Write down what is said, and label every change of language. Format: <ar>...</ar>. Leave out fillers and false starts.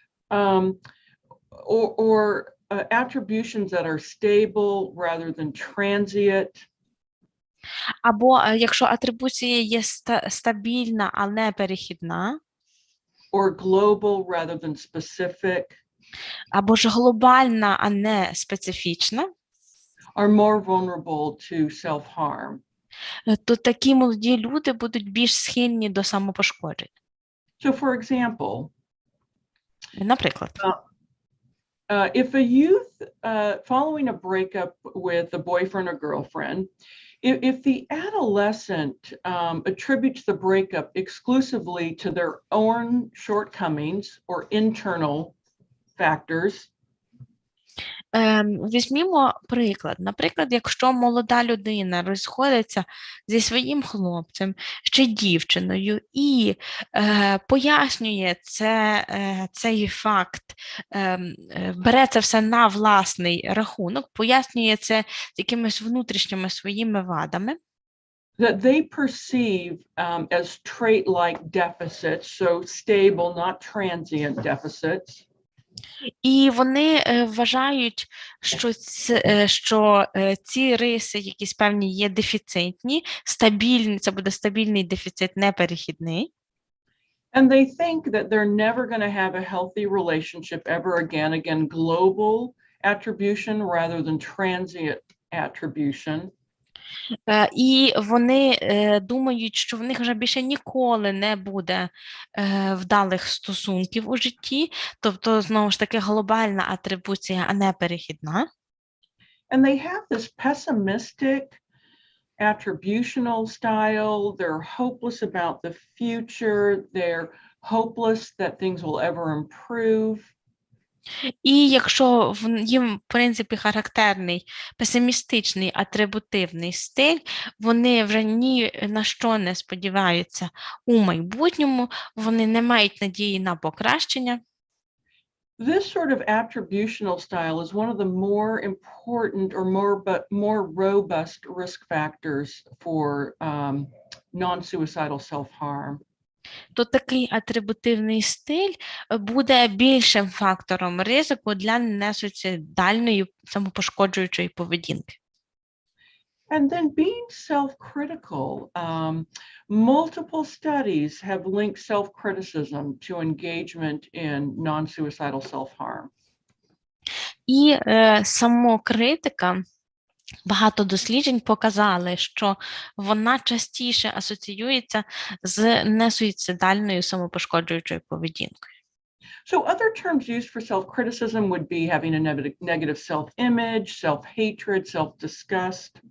<en>or attributions that are stable rather than transient.</en> <uk>Або якщо атрибуція є стабільна, а не перехідна.</uk> <en>Or global rather than specific.</en> <uk>Або ж глобальна, а не специфічна.</uk> <en>Are more vulnerable to self-harm.</en> <uk>То такі молоді люди будуть більш схильні до самопошкоджень.</uk> <en>So for example,</en> <uk>наприклад,</uk> <en>if a youth following a breakup with a boyfriend or girlfriend, if the adolescent attributes the breakup exclusively to their own shortcomings or internal factors.</en> <uk>Візьмімо приклад. Наприклад, якщо молода людина розходиться зі своїм хлопцем чи дівчиною і пояснює цей факт, бере це все на власний рахунок, пояснює це якимись внутрішніми своїми вадами,</uk> <en>that they perceive as trait-like deficits, so stable, not transient deficits.</en> <uk>І вони вважають, що ці риси, якісь певні є дефіцитні, стабільні, це буде стабільний дефіцит, не перехідний.</uk> <en>And they think that they're never going to have a healthy relationship ever again. Again, global attribution rather than transient attribution.</en> <uk>І вони думають, що в них вже більше ніколи не буде вдалих стосунків у житті, тобто, знову ж таки, глобальна атрибуція, а не перехідна.</uk> <en>And they have this pessimistic attributional style. They're hopeless about the future. They're hopeless that things will ever improve.</en> <uk>І якщо їм, в принципі, характерний песимістичний атрибутивний стиль, вони вже ні на що не сподіваються у майбутньому, вони не мають надії на покращення.</uk> <en>This sort of attributional style is one of the more important or more robust risk factors for non-suicidal self-harm.</en> <uk>То такий атрибутивний стиль буде більшим фактором ризику для несуїцидальної самопошкоджуючої поведінки.</uk> <en>And then being self-critical, multiple studies have linked self-criticism to engagement in non-suicidal self-harm.</en> <uk>І самокритика, багато досліджень показали, що вона частіше асоціюється з несуїцидальною самопошкоджуючою поведінкою.</uk> <en>So other terms used for self-criticism would be having a negative self-image, self-hatred, self-disgust.</en>